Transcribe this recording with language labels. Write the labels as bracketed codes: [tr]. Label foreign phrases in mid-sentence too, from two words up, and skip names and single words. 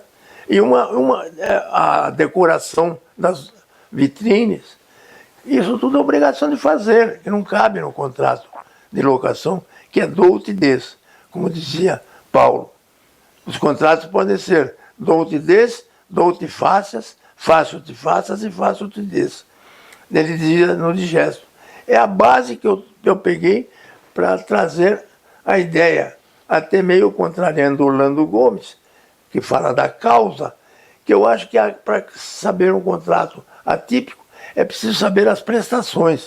[pt] E a decoração das vitrines, isso tudo é obrigação de fazer, que não cabe no contrato de locação, que é [la] do ut des, [pt] como dizia Paulo. Os contratos podem ser [la] do ut des, do ut facias, facio te facias e facio te des. [pt] Ele dizia no digesto. É a base que eu peguei para trazer a ideia, até meio contrariando Orlando Gomes, que fala da causa, que eu acho que para saber um contrato atípico, é preciso saber as prestações.